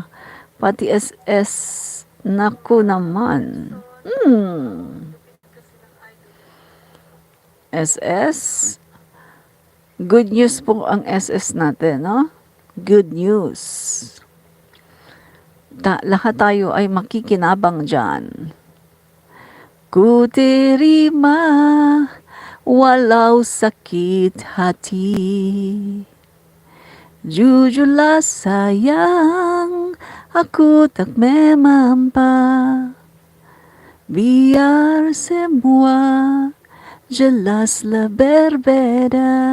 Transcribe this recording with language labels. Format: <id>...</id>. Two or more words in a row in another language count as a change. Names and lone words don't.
<tl>Pati SS, naku naman. SS,</tl> <en>good news</en> <tl>po ang SS natin, no?</tl> <en>Good news.</en> <tl>Lahat tayo ay makikinabang dyan.</tl> <ms>Ku terima walau sakit hati. Jujurlah sayang, aku tak memampa. Biar semua jelaslah berbeda.</ms>